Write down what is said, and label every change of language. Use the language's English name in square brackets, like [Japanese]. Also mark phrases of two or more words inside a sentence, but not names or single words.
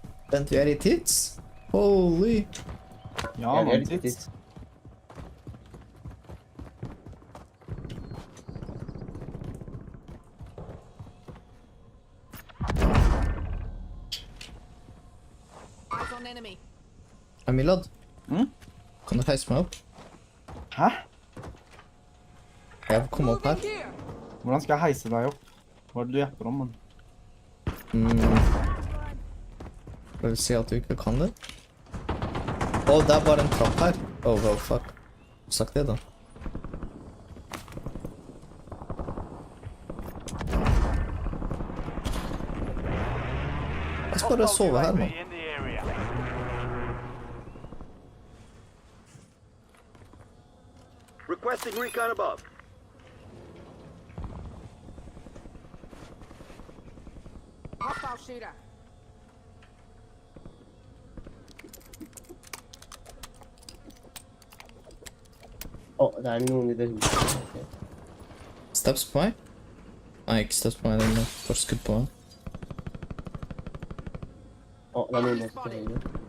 [Norwegian] Vent, vi er i tids? Holy. Ja, Ja, vi er man, litt titt. titt. [English] Eyes on enemy. [Norwegian] Milad, Mm? kan du heise meg opp? Hæ? Jeg får komme opp her. Hvordan skal jeg heise deg opp? Hva er det du gjepper om, mann? Det vil si at du ikke kan det? Å, det er bare en trapp her. [English] Oh, well, fuck. [Norwegian] Sagt det da. Jeg skal bare sove her, mann. [English] Requesting recon above. Hostile shooter. [Norwegian] Å, det er noen i det huset. Ok. Steps på meg? Nei, ikke steps på meg, det er bare skudd på meg. Å, det er noen også på høyre.